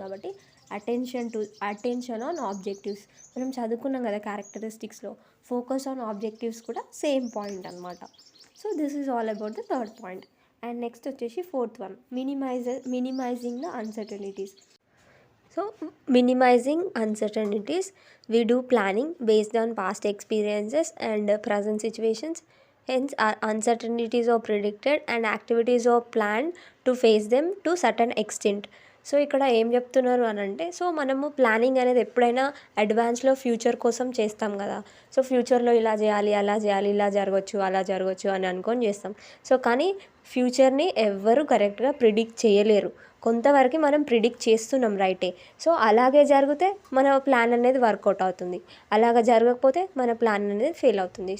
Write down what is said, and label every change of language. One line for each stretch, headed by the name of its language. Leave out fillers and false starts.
Telugu: కాబట్టి attention on objectives మనం చదువుకున్నాం కదా క్యారెక్టరిస్టిక్స్లో, ఫోకస్ ఆన్ ఆబ్జెక్టివ్స్ కూడా సేమ్ పాయింట్ అనమాట.
English: So this is all about the third point. And next వచ్చేసి fourth one, minimizing the uncertainties. So minimizing uncertainties, we do planning based on past experiences and present situations. Hence, our uncertainties are predicted and activities are planned to face them to certain extent.
Telugu: So ఇక్కడ ఏం చెప్తున్నారు అని అంటే, so మనము planning అనేది ఎప్పుడైనా అడ్వాన్స్లో future కోసం చేస్తాం కదా. సో ఫ్యూచర్లో ఇలా చేయాలి, అలా చేయాలి, ఇలా జరగవచ్చు, అలా జరగవచ్చు అని అనుకొని చేస్తాం. సో కానీ ఫ్యూచర్ని ఎవ్వరు కరెక్ట్గా ప్రిడిక్ట్ చేయలేరు. కొంతవరకు మనం ప్రిడిక్ట్ చేస్తున్నాం రైటే. సో అలాగే జరిగితే మన ప్లాన్ అనేది వర్కౌట్ అవుతుంది, అలాగ జరగకపోతే మన ప్లాన్ అనేది ఫెయిల్ అవుతుంది.